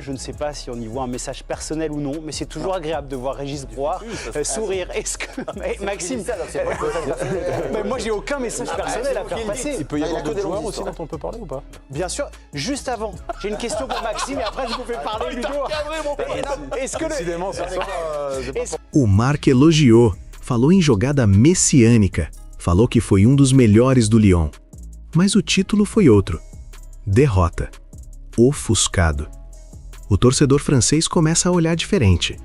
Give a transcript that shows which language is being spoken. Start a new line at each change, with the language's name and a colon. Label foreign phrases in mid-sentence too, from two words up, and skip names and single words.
French: Je ne sais pas si on y voit un message personnel ou non, mais c'est toujours agréable de voir Régis Broir sourire. Est-ce que Maxime, moi j'ai aucun message personnel à faire passer. Il peut y avoir d'autres joueurs aussi dont on peut parler ou pas? Bien sûr. Juste avant, j'ai une question pour Maxime et après vous pouvez parler Ludo. Est-ce que
Portuguese: O Marc elogiou, falou em jogada messiânica, falou que foi dos melhores do Lyon. Mas o título foi outro. Derrota. Ofuscado. O torcedor francês começa a olhar diferente.